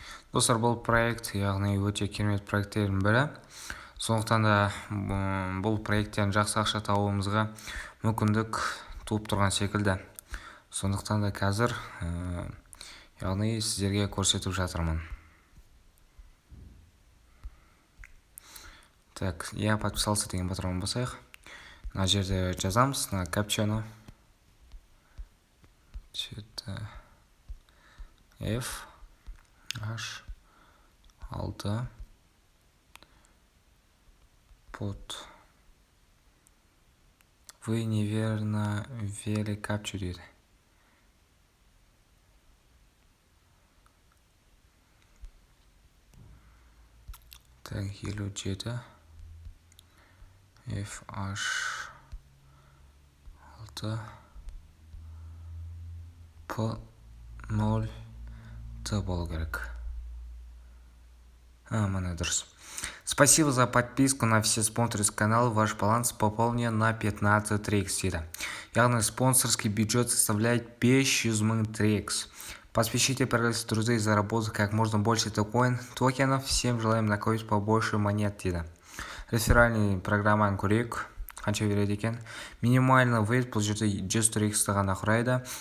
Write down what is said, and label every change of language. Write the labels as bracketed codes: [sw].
[kk] Достар, бұл проект, яғни өте керемет проекттердің бірі. Сондықтан да бұл проекттен жақсы ақша табуымызға мүмкіндік туып тұрған секілді. Сондықтан да қазір яғни сіздерге көрсетіп жатырмын. [ru] Так, я подписался [kk] деген батырманы басайық. Мына жерде жазамыз, на капчаны. F H6 под. [ru] Вы неверно ввели капчу дейді. [kk] Так, елу жеті FH6 P0 Т болу керек. Міне дұрыс. [ru] Спасибо за подписку на все спонсорские каналы. Ваш баланс пополнен на 15 трикс дейді. Яғни спонсорский бюджет составляет 500 000 трикс. Поспешите пригласить друзей заработать как можно больше токенов. Всем желаем накопить побольше монет дейді. Реферальный [kk] программаны көрейік. Қанша береді екен? [ru] Минимальный вейт [kk] бұл жерде 100 триксті ғана құрайды.